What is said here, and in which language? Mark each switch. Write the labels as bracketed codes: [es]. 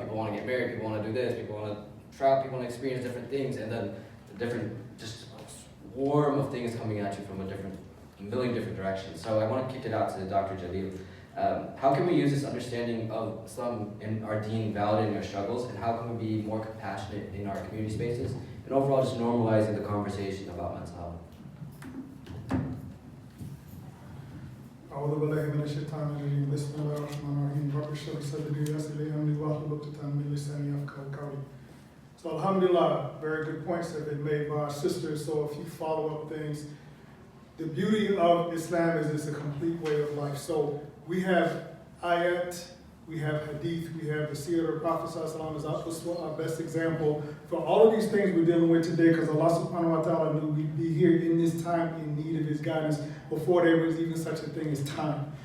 [en] People want to get married, people want to do this, people want to travel, people want to experience different things, and then the different, just a swarm of things coming at you from a million different directions. So I want to kick it out to Dr. Jalil. How can we use this understanding of Islam and our deen validating our struggles, and how can we be more compassionate in our community spaces, and overall just normalizing the conversation about mental health? [ar] أعوذ بالله من الشيطان الرجيم بسم الله الرحمن الرحيم رب اشرح لي صدري ويسر لي أمري واحلل عقدة من لساني يفقهوا قولي. [en] So alhamdulillah, very good points have been made by our sisters. So if you follow up things, the beauty of Islam is it's a complete way of life. So we have ayat, we have hadith, we have the seerah of the Prophet ﷺ as our best example for all of these things we're dealing with today, because Allah subhanahu wa ta'ala knew we'd be here in this time in need of His guidance before there was even such a thing as time.